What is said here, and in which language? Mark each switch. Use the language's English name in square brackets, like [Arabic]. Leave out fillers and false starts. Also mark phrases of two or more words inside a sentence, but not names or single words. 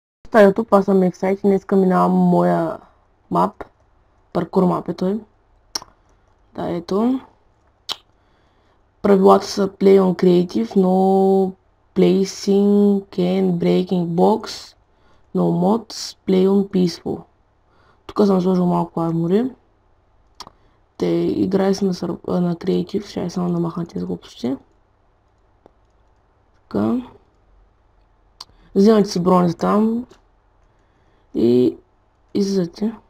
[Bulgarian] Та YouTube, аз съм excited, днеска минавам моя мап, паркур мап е той. Да, ето. Правилата са [English] Play on Creative, No Placing and Breaking Box, No Mods, Play on Peaceful. [Bulgarian] Тук съм сложил малко армори. Те играе се на Creative, ще я само намахна тези глупости. Така. Вземате си бронза там и излизате.